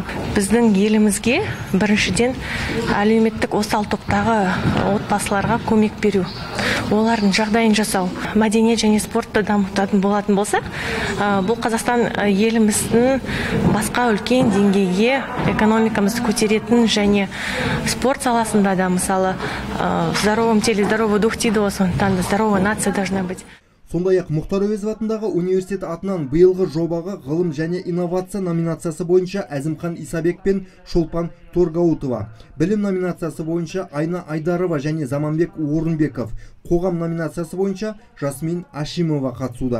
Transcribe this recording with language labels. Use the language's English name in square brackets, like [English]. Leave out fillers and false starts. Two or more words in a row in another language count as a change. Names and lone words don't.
[Kazakh] Біздің елімізге біріншіден әлеуметтік осал топтағы отбасыларға көмек беру, олардың жағдайын жасау, мәдениет және спортты дамытатын болатын болсақ, бұл Қазақстан еліміздің басқа үлкен деңгейге экономикамызды көтеретін және спорт саласында да, мысалы, [Russian] в здоровом теле здоровый дух [Kazakh] дейді, сондықтан да [Russian] здоровая нация должна быть. [Kazakh] Сондай-ақ Мұхтар Әуезов атындағы университет атынан биылғы жобаға ғылым және инновация номинациясы бойынша Әзімхан Исабек пен Шолпан Торгаутова, білім номинациясы бойынша Айна Айдарова және Заманбек Орынбеков, қоғам номинациясы бойынша Жасмин Ашимова қатысуда.